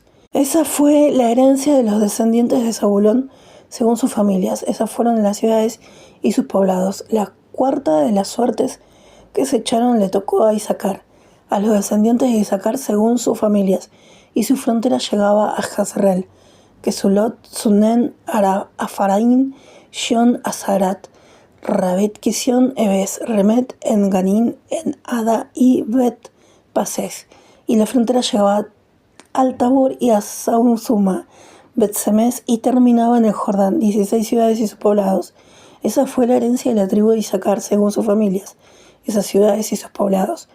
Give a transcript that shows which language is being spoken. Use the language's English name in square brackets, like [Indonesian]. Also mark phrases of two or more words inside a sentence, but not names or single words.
[Spanish] Esa fue la herencia de los descendientes de Zabulón según sus familias. Esas fueron las ciudades y sus poblados. La cuarta de las suertes que se echaron le tocó a Isaacar, a los descendientes de Isaacar según sus familias, y su frontera llegaba a Jazreel, Kesulot, Sunen, Afaraín, Shion, Azarat, Rabet, Kisión, Ebes, Remet, En Ganín, En Ada y Bet Pases, y la frontera llegaba al Tabor y a Sausuma, Bet-Semes, y terminaba en el Jordán, 16 ciudades y sus poblados. Esa fue la herencia de la tribu de Isaacar según sus familias, esas ciudades y sus poblados.